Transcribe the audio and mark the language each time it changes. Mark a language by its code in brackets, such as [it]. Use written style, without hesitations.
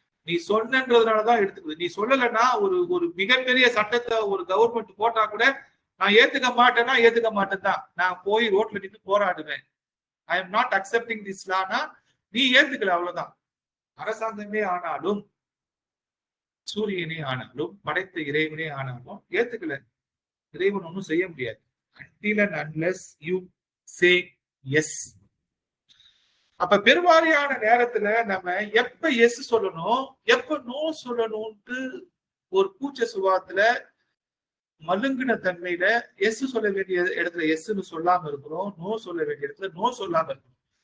[ta] நீ சொன்னதுனாலதான் எடுத்துக்குது. நீ சொல்லலைன்னா ஒரு மிகப்பெரிய சட்டத்தை ஒரு கவர்மெண்ட் போட்டா கூட நான் ஏத்துக்க மாட்டேன்னா ஏத்துக்க மாட்டேன் தான், நான் போய் ரோட்ல நின்று போராடுவேன். [en] I am not accepting this லானா [ta] நீ ஏத்துக்கல, அவ்வளவுதான். அரசாங்கமே ஆனாலும் சூரியனே ஆனாலும் படைத்த இறைவனே ஆனாலும் ஏத்துக்கல, இறைவன் ஒன்றும் செய்ய முடியாது. [en] until and unless you say yes. [ta] அப்ப பெருவாரியான நேரத்துல நம்ம எப்ப எஸ் சொல்லணும் எப்ப நோ சொல்லணும்ட்டு ஒரு கூச்ச சுபாவத்துல மழுங்கின தன்மையில எஸ் சொல்ல வேண்டிய இடத்துல எஸ்ன்னு சொல்லாம இருக்கிறோம், நோ சொல்ல வேண்டிய இடத்துல நோ சொல்லாம இருக்கிறோம்.